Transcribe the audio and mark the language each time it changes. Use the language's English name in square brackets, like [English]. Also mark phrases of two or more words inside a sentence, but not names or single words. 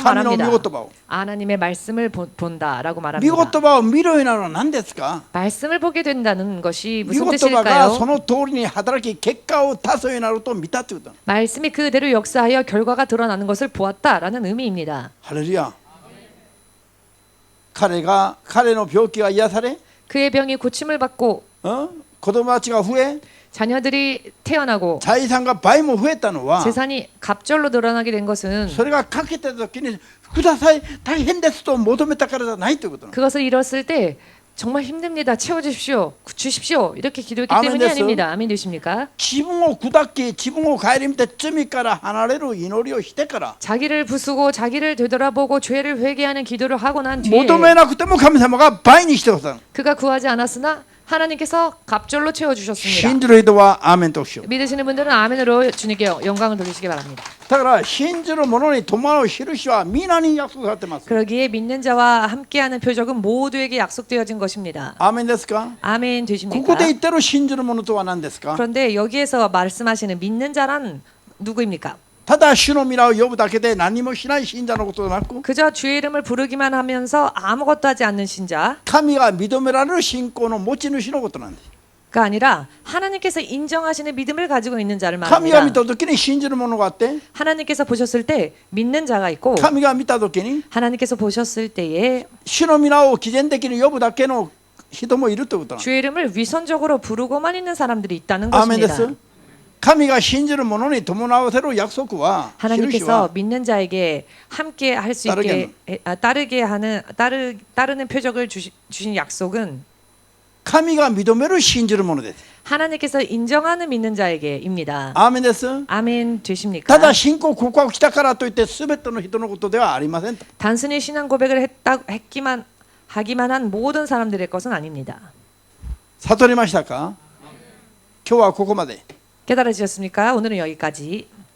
[Japanese] 神の御 [Korean] 말합니다. [Japanese] 言葉を [Korean] 하나님의 말씀을 본다라고 [Japanese] 御 [Korean] 말합니다. [Japanese] 言葉を見るようになるのは何ですか。 [Korean] 말씀을 보게 된다는 것이 [Japanese] 御 [Korean] 무슨 [Japanese] 言葉がそ [Korean] 뜻일까요? [Japanese] の通りに働き結果を出すようになると見たということ。 [Korean] 말씀이 그대로 역사하여 결과가 드러나는 것을 보았다라는 의미입니다. [Japanese] ハレルヤ。彼の病気が癒され、 [Korean] 그의 병이 고침을 받고 [Japanese] 子供たちが増え、 [Korean] 자녀들이 태어나고 [Japanese] 財産が倍も増えたのは [Korean] 재산이 갑절로 늘어나게 된 것은 [Japanese] それがかけてた時にください大変ですと求めたからじゃないということなの。 [Korean] 그것을 이뤘을 때 정말 힘듭니다. 채워주십시오. 주십시오. 이렇게 기도했기 아멘 때문이 됐어. 아닙니다. 아멘 되십니까? [Japanese] 自分を砕き自分を顧みて罪から離れる祈りをしてから [Korean] 자기를 부수고 자기를 되돌아보고 죄를 회개하는 기도를 하고 난 뒤에 [Japanese] 求めなくても神様が倍にしてくださる。 [Korean] 그가 구하지 않았으나 하나님께서 갑절로 채워주셨습니다. [Japanese] 信じる人はアーメンとしよう。 [Korean] 믿으시는 분들은 아멘으로 주님께 영광을 돌리시기 바랍니다. [Japanese] だから信じる者に伴う印は皆に約束されてます。 [Korean] 그러기에 믿는 자와 함께하는 표적은 모두에게 약속되어진 것입니다. [Japanese] アーメンですか。 [Korean] 아멘 [Japanese] こ [Korean] 되십니까? [Japanese] こで言ってる信じる者とは何ですか。 [Korean] 그런데 여기에서 말씀하시는 믿는 자란 누구입니까? [Japanese] ただ主の皆を呼ぶだけで何もしない信者のことでなく [Korean] 그저 주의 이름을 부르기만 하면서 아무것도 하지 않는 신자 [Japanese] 神が認められる信仰の持ち主のことなんです。 [Korean] 가 아니라 하나님께서 인정하시는 믿음을 가지고 있는 자를 [Japanese] 神が見 [Korean] 말합니다. [Japanese] た時に信じる者があって [Korean] 하나님께서 보셨을 때 믿는 자가 있고 [Japanese] 神が見た時に [Korean] 하나님께서 보셨을 때에 [Japanese] 主の皆を毅然的に呼ぶだけの人もいるということなんです。 [Korean] 주의 이름을 위선적으로 부르고만 있는 사람들이 있다는 [Japanese] アーメンで [Korean] 것입니다. [Japanese] す。神が信じる者に伴わせる約束は印 [Korean] 하나님께서 [Japanese] は [Korean] 믿는 자에게 함께 할 수 있게 따르는 표적을 주신 약속은 [Japanese] 神が認める信じる者です。 [Korean] 하나님께서 인정하는 믿는 자에게입니다. [Japanese] アーメンです。 [Korean] 아멘 되십니까? [Japanese] ただ信仰告白したからといって全ての人のことではありません。 [Korean] 단순히 신앙 고백을 하기만 한 모든 사람들의 것은 아닙니다. [Japanese] 悟りましたか。今日はここまで。 [Korean] 깨달아지셨습니까? 오늘은 여기까지.